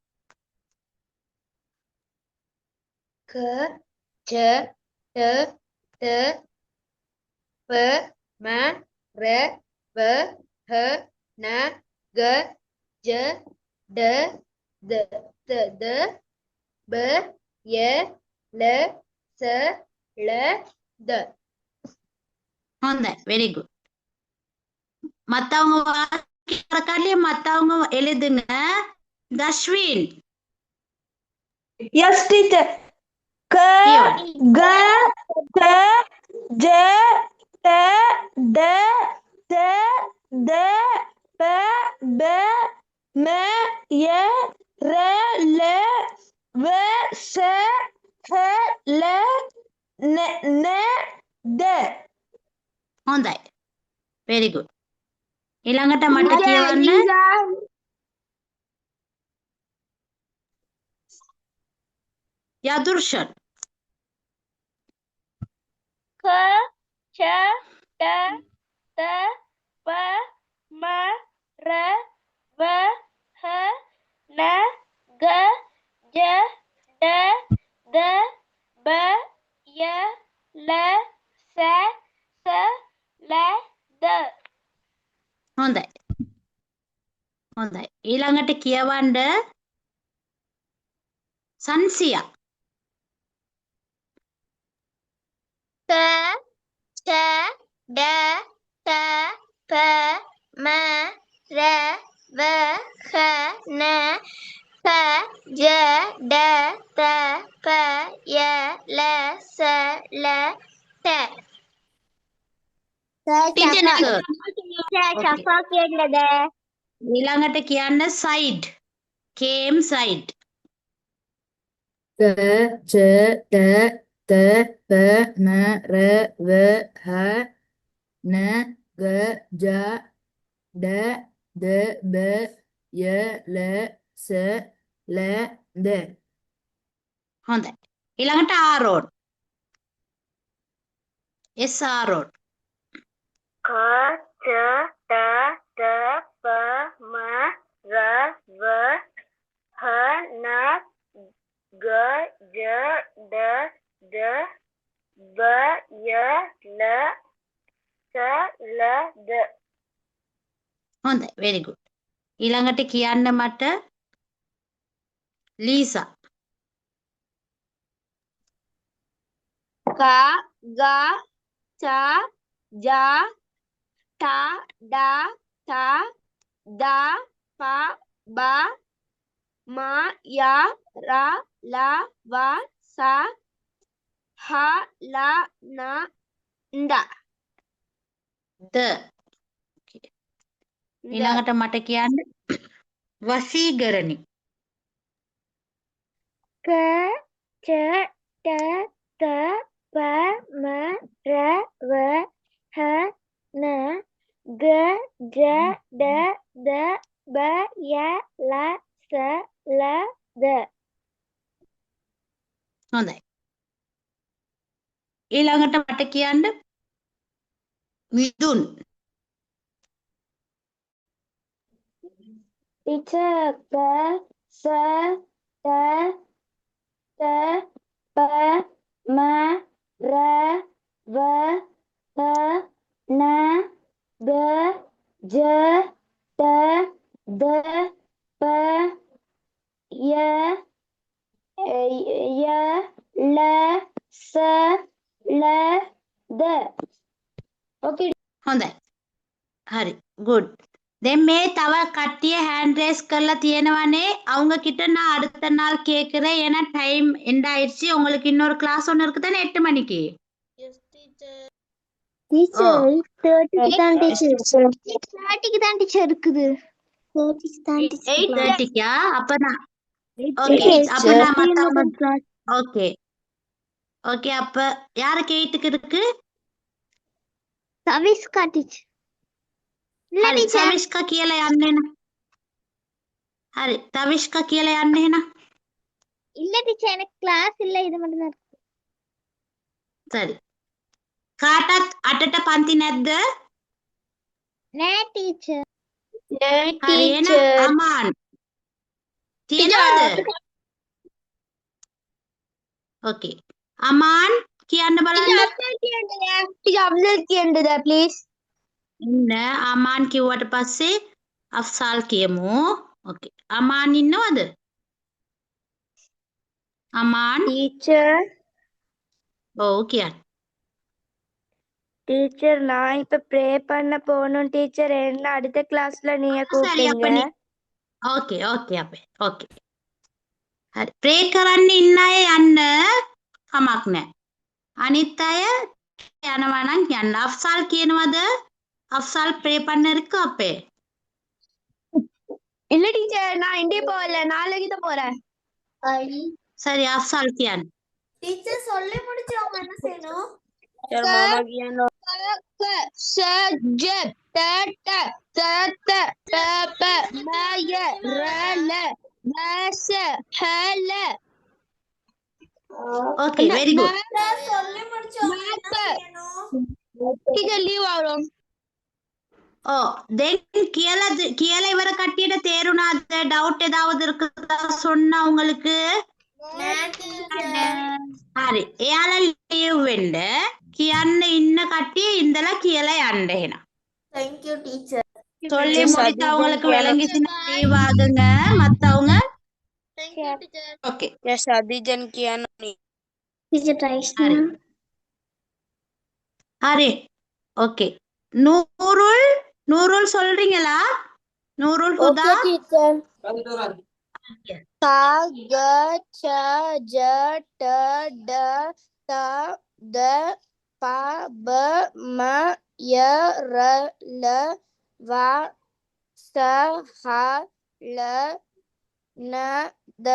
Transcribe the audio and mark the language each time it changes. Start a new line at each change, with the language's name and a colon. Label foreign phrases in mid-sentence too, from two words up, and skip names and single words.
Hindi: K, J, T, T, P, M, R, V, H, N, G, J, D, D, D, D, B, Y, L, S, L, D.
Tamil: හොඳයි
English: very good
Tamil: மத்தவங்க வாசிக்கிற காட்டிலே மத்தவங்க எழுதுங்க தஷ்வின்
English: Yes, teacher.
Hindi: K, G, T, J, T, D, T, D, P, B, M, Y, R, L, V, S, H, L, N, the
Sinhala: හොඳයි.
English: very good.
Sinhala: ඊළඟට මට කියවන්න යදුර්ෂන්.
Hindi: क च ट त प म र व ह न ग ज ड द ब य ल स स ल द.
Sinhala: හොඳයි. හොඳයි. ඊළඟට කියවන්න සංසියා.
Hindi: क च ड त प म र व ख न क ज ड त प य ल स ल ट.
English: Okay.
Sinhala: ඊළඟට කියන්න සයිඩ්. කේම් සයිඩ්.
Hindi: क च ट त प म र व ह न ग ज ड द ब य ल स ල ද.
Sinhala: හොඳයි. ඊළඟට ආරෝඩ්. S ආරෝඩ්.
Hindi: क च ट त प म र व ह न ग ज ड द ब य ल स ल द.
Sinhala: හොඳයි.
English: very good.
Sinhala: ඊළඟට කියන්න මට ලීසා.
Hindi: क ग च ज ट ड थ द प ब म य र ल व स ह ल न द.
Sinhala: ද. ඊළඟට මට කියන්න වශීකරණි.
Hindi: क च ट त प म र व ह न ग ज ड द ब य ल स ल द.
Sinhala: හොඳයි. ඊළඟට මට කියන්න මිදුන්.
Hindi: teacher क स ट त प म र व ह न ग ज ट द प य य ल स ल ද.
English: okay.
Sinhala: හොඳයි. හරි. good. දැන් මේ තව කට්ටිය
English: hand raise
Sinhala: කරලා තියෙනවනේ.
Tamil: அவங்க கிட்ட நான் அடுத்த நாள் கேக்குறேன். ஏன்னா
English: time end
Tamil: ஆயிடுச்சு. உங்களுக்கு இன்னொரு கிளாஸ் ஒன்று இருக்கு தானே 8 மணிக்கு.
English: Yes, teacher. teacher Oh.
Tamil: 8:30 தான் teacher 8:30 தான் teacher இருக்குது 30 தான் teacher 8:30க்கா? அப்ப நான் ஓகே. அப்ப நான் மத்தவங்க ஓகே. ஓகே. அப்ப யாருக்கு 8க்கு இருக்கு? සවිස්කා teacher இல்ல
Sinhala: හරි.
English: teacher
Sinhala: සවිස්කා කියලා යන්න එන. හරි. තවිස්කා කියලා යන්න එන.
Tamil: இல்ல teacher எனக்கு கிளாஸ் இல்ல இது மட்டும் தான் இருக்கு சரி.
Sinhala: කාටත් 8ට පන්ති නැද්ද? නෑ teacher හරි. එහෙනම් අමාන් තියනවද? ඕකේ. අමාන් කියන්න බලන්න. අබ්දුල් කියන්නද please ඉන්න අමාන් කිව්වට පස්සේ අෆ්සාල් කියමු. ඕකේ. අමාන් ඉන්නවද? අමාන්
English: teacher
Sinhala: ඔව් කියන්න.
Tamil: டீச்சர் நான் இப்ப ப்ரே பண்ண போகணும் டீச்சர் என்ன அடுத்த கிளாஸ்ல நீங்க
Sinhala: සරි
Tamil: கூப்பிடுங்க
Sinhala: අපනි. ඕකේ ඕකේ අපේ. ඕකේ. හරි. ප්‍රේ කරන්න ඉන්න අය යන්න කමක් නැහැ. අනිත් අය යනවා නම් යන්න. අෆ්සාල් කියනවද? අෆ්සාල් ප්‍රේ
Tamil: பண்ண இருக்கு
Sinhala: අපේ.
Tamil: இல்ல டீச்சர் நான் இந்தியா போகல நாளைக்கு தான் போறேன் சரி அஃப்சால் කියන්න. டீச்சர் சொல்லி முடிச்சு அவங்க என்ன செய்யணும்?
Sinhala: Teacher mama කියනවා.
English: Okay, very good. Oh, then
Sinhala: කියලා ඉවර කට්ටියට තේරුණාද?
Tamil: ඩවුට් ஏதாவது இருக்குதா சொன்னா உங்களுக்கு?
Sinhala: හරි. එයාලා ලීව් වෙන්න කියන්න ඉන්න කට්ටිය ඉඳලා කියලා යන්න එහෙනම්.
English: Thank you, teacher.
Tamil: சொல்லி முடித்தவங்களுக்கு விளங்கிச்சுன்னா லீவ் ஆகுங்க. மத்தவங்க
English: Thank you, teacher.
Tamil: ஓகே.
Sinhala: සදීජන් කියනවා.
English: Teacher Raishna.
Sinhala: හරි.
Tamil: ஹரி ஓகே. நூருல் சொல்றீங்களா? நூருல் ஹுதா?
English: Okay, teacher.
Hindi: क, ग, च, ज, ट, ड, त, द, प, ब, म, य, र, ल, व, स, ह, ल, न, द.